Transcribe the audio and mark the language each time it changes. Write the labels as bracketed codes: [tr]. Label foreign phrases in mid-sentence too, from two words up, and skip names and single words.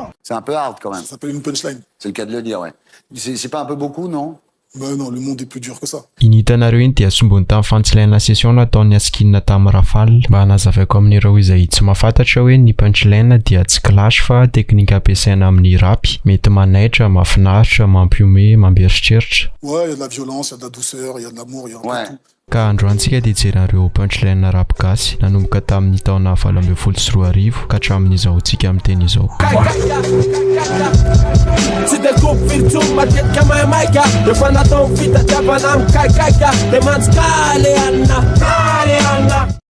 [fr] C'est un peu hard quand même. Ça s'appelle une punchline. C'est le cas de le dire, ouais. C'est pas un peu beaucoup, non? Ben non, le monde est plus dur que ça. [mg] Initanareo iny dia sombony tamin'ny fantsilaina session nataon'ny Askinina tamin'ny Rafale mba hanazavaiko amin'ireo izay tsy mahafantatra hoe ny punchline dia tsy clash fa teknika ampiasaina amin'ny rapy, mety manaitra, mahafinaritra, mampiome, mampieritreritra. [fr] Ouais, il y a de la violence, il y a de la douceur, il y a de l'amour, il y a un peu tout. [mg] Ka androantsika dia jerenareo punchline rap gasy nanomboka tamin'ny taona 2014 ka hatramin'izao tsika amin'ny teny izao. Tsy de groupe virtual matetika mahamaika rehefa natao fitadiavana mikaikaika de manjikaly anina.